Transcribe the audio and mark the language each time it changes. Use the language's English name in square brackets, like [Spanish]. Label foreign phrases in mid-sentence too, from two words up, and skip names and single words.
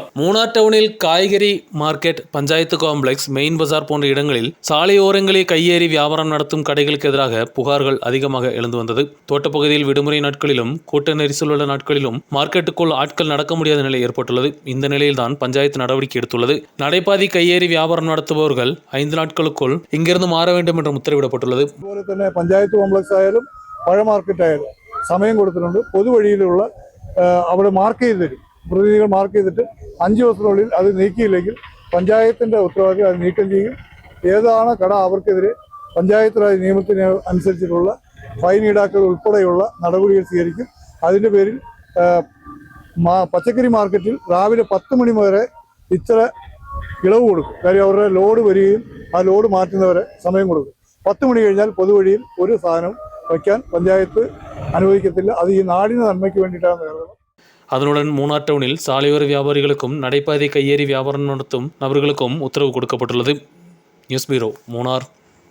[Tamil] மூணார் டவுனில் காய்கறி மார்க்கெட், பஞ்சாயத்து காம்ப்ளெக்ஸ், மெயின் பஜார் போன்ற இடங்களில் சாலையோரங்களே கையேறி வியாபாரம் நடத்தும் கடைகளுக்கு எதிராக புகார்கள் அதிகமாக எழுந்து வந்தது. தோட்டப்பகுதியில் விடுமுறை நாட்களிலும் கூட்ட நெரிசல் உள்ள நாட்களிலும் மார்க்கெட்டுக்குள் ஆட்கள் நடக்க முடியாத நிலை ஏற்பட்டுள்ளது. இந்த நிலையில்தான் பஞ்சாயத்து நடவடிக்கை எடுத்துள்ளது. நடைபாதை கையேறி வியாபாரம் நடத்துபவர்கள் 5 நாட்களுக்குள் இங்கிருந்து மாற வேண்டும் என்றும் ഉത്തരവിടപ്പെട്ടുള്ളത്. [Malayalam] പഞ്ചായത്ത് കോംപ്ലക്സ് ആയാലും പഴ മാർക്കറ്റ് ആയാലും സമയം കൊടുത്തിട്ടുണ്ട്. പൊതുവഴിയിലുള്ള അവിടെ മാർക്ക് ചെയ്ത് തരും, പ്രതിനിധികൾ മാർക്ക് ചെയ്തിട്ട് 5 ദിവസത്തിനുള്ളിൽ അത് നീക്കിയില്ലെങ്കിൽ പഞ്ചായത്തിൻ്റെ ഉത്തരവാദിത്തം അത് നീക്കം ചെയ്യും. ഏതാണ് കട അവർക്കെതിരെ പഞ്ചായത്ത് രാജ് നിയമത്തിന് അനുസരിച്ചിട്ടുള്ള ഫൈൻ ഈടാക്കൽ ഉൾപ്പെടെയുള്ള നടപടികൾ സ്വീകരിക്കും. അതിൻ്റെ പേരിൽ പച്ചക്കറി മാർക്കറ്റിൽ രാവിലെ 10 മണി വരെ ഇത്ര ഇളവ് കൊടുക്കും. കാര്യം അവരുടെ ലോഡ് വരികയും ആ ലോഡ് മാറ്റുന്നവരെ സമയം കൊടുക്കും. 10 മണി കഴിഞ്ഞാൽ പൊതുവഴിയിൽ ഒരു സാധനം വയ്ക്കാൻ പഞ്ചായത്ത് അനുവദിക്കത്തില്ല. അത് ഈ നാടിന് നന്മയ്ക്ക് വേണ്ടിയിട്ടാണ് കരുതുന്നത്. [Tamil] அதனுடன் மூணார் டவுனில் சாலையோர வியாபாரிகளுக்கும் நடைபாதை கையேறி வியாபாரம் நடத்தும் நபர்களுக்கும் உத்தரவு கொடுக்கப்பட்டுள்ளது. [English] news bureau, [Tamil] மூணார்.